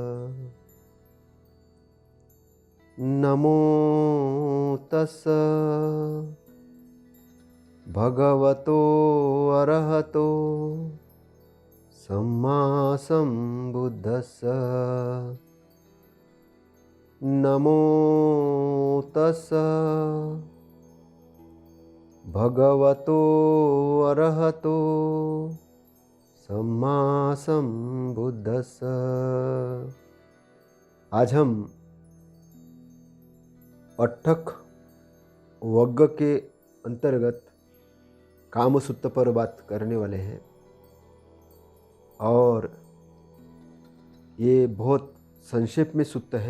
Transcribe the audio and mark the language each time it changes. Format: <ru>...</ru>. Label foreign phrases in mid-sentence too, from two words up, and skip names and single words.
<pi>नमो तस् भगवतो अरहतो सम्मा सम्बुद्धस्स। नमो तस् भगवतो अरहतो सम्मा सम्बुद्धस्स।</pi> <hi>आज हम अट्ठक वग्ग के अंतर्गत कामसूत्र पर बात करने वाले हैं और ये बहुत संक्षेप में सूत्र है।</hi>